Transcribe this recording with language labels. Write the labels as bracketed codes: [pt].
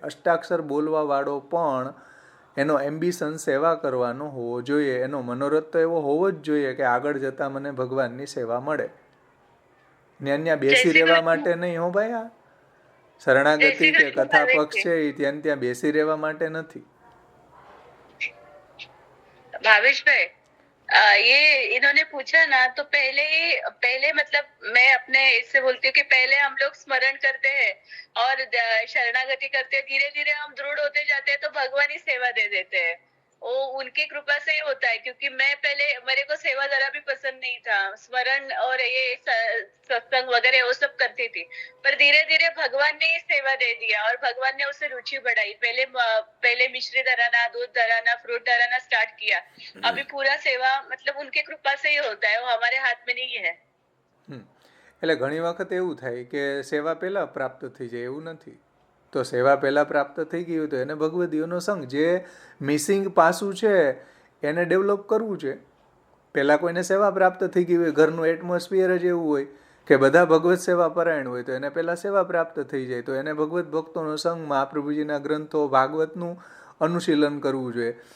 [gu] અષ્ટાક્ષર બોલવાવાળો પણ એનો એમ્બિશન સેવા કરવાનો હોવો જોઈએ. એનો મનોરથ તો એવો હોવો જ જોઈએ કે આગળ જતાં મને ભગવાનની સેવા મળે. ત્યાં બેસી રહેવા માટે નહીં હો ભાઈ. આ શરણાગતિ કે કથા પક્ષ છે એ ત્યાં બેસી રહેવા માટે નથી. [hi] भावेश भाई, ये इन्होंने पूछा ना, तो पहले मतलब मैं अपने इससे बोलती हूँ कि पहले हम लोग स्मरण करते हैं और शरणागति करते हैं, धीरे धीरे हम दृढ़ होते जाते हैं तो भगवान ही सेवा दे देते हैं. वो उनकी कृपा से ही होता है, क्योंकि मैं पहले मेरे को सेवा जरा भी पसंद नहीं था. स्मरण और ये सत्संग वगैरह वो सब करती थी, पर धीरे धीरे भगवान ने ही सेवा दे दिया और भगवान ने उससे रुचि बढ़ाई. पहले मिश्री धराना, दूध धराना, फ्रूट धराना स्टार्ट किया. अभी पूरा सेवा मतलब उनके कृपा से ही होता है, वो हमारे हाथ में नहीं है. [gu] એટલે ઘણી વખત એવું થાય કે સેવા પહેલાં પ્રાપ્ત થઈ જાય, એવું નથી. તો સેવા પહેલાં પ્રાપ્ત થઈ ગયું તો એને ભગવદીઓનો સંગ, જે મિસિંગ પાસું છે એને ડેવલપ કરવું છે. પહેલાં કોઈને સેવા પ્રાપ્ત થઈ ગઈ હોય, ઘરનું એટમોસ્ફિયર જ એવું હોય કે બધા ભગવત સેવા પરાયણ હોય, તો એને પહેલાં સેવા પ્રાપ્ત થઈ જાય તો એને ભગવત ભક્તોનો સંગ, મહાપ્રભુજીના ગ્રંથો, ભાગવતનું અનુશીલન કરવું જોઈએ.